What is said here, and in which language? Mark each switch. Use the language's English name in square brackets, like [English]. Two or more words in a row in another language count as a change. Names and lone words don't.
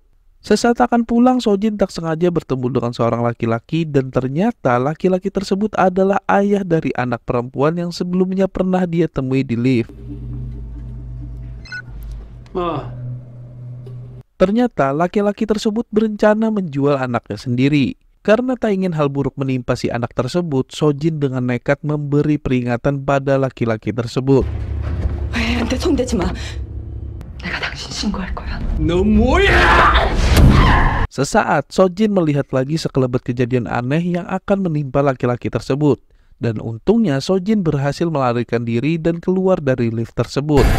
[Indonesian] Sesaat akan pulang, Sojin tak sengaja bertemu dengan seorang laki-laki dan ternyata laki-laki tersebut adalah ayah dari anak perempuan yang sebelumnya pernah dia temui di lift. Ternyata laki-laki tersebut berencana menjual anaknya sendiri. Karena tak ingin hal buruk menimpa si anak tersebut, Sojin dengan nekat memberi peringatan pada laki-laki tersebut. [Korean] 애한테 손대지 마. 내가 당신 신고할 거야. 너 뭐야! [Indonesian] Sesaat, Sojin melihat lagi sekelebat kejadian aneh yang akan menimpa laki-laki tersebut. Dan untungnya Sojin berhasil melarikan diri dan keluar dari lift tersebut.